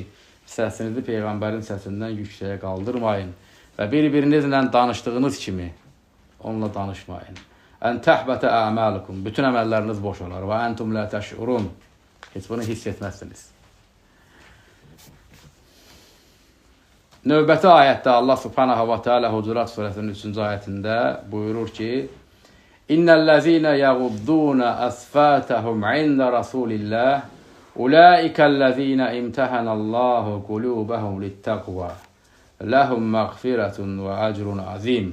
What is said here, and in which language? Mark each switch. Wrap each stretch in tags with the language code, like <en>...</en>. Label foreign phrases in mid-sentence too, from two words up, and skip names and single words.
<az>Səsinizi Peyğəmbərin səsindən yüksəyə qaldırmayın və bir-birinizlə danışdığınız kimi onunla danışmayın.</az> <ar>أن تحبط أعمالكم,</ar> <az>bütün əməlləriniz boş olar və</az> <ar>أنتم لا تشعرون.</ar> <az>Heç bunu hiss etməzsiniz. Növbəti ayətdə Allah</az> <ar>سبحانه وتعالى</ar> <az>Hucurat surəsinin 3-cü ayətində buyurur ki,</az> <ar>إن الذين يغضون أصواتهم عند رسول الله أولئك الذين امتحن الله قلوبهم للتقوى لهم مغفرة وأجر عظيم.</ar>